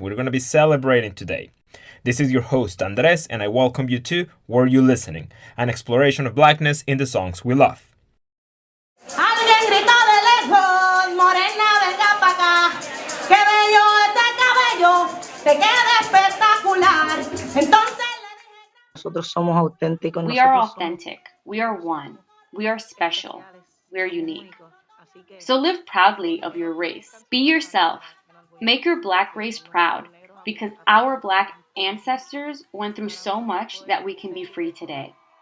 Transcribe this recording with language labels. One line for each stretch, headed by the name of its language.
English: We're going to be celebrating today. This is your host, Andres, and I welcome you to Were You Listening? An exploration of blackness in the songs we love.
Spanish: Alguien gritó de lejos, morena, venga pa' acá. Qué bello ese cabello, te queda espectacular. Entonces le dije... Nosotros somos auténticos.
English: We are authentic. We are one. We are special. We are unique. So live proudly of your race. Be yourself. Make your black race proud, because our black ancestors went through so much that we can be free today.